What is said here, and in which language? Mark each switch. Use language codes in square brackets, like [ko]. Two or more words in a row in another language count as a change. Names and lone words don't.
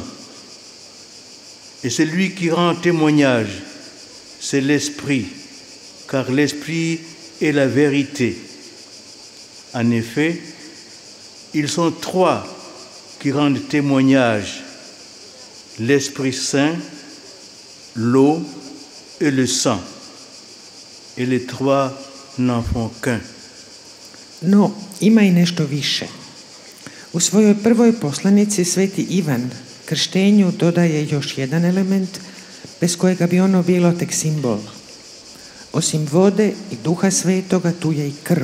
[fr] Et celui qui rend témoignage, c'est l'Esprit, car l'Esprit est la vérité. En effet, ils sont trois qui rendent témoignage, l'Esprit Saint, l'eau et le sang. Et les trois n'en font qu'un. [hr] No, ima i nešto više. U svojoj prvoj poslanici sveti Ivan krštenju dodaje još jedan element bez kojega bi ono bilo tek simbol. Osim vode i Duha Svetoga tu je i krv.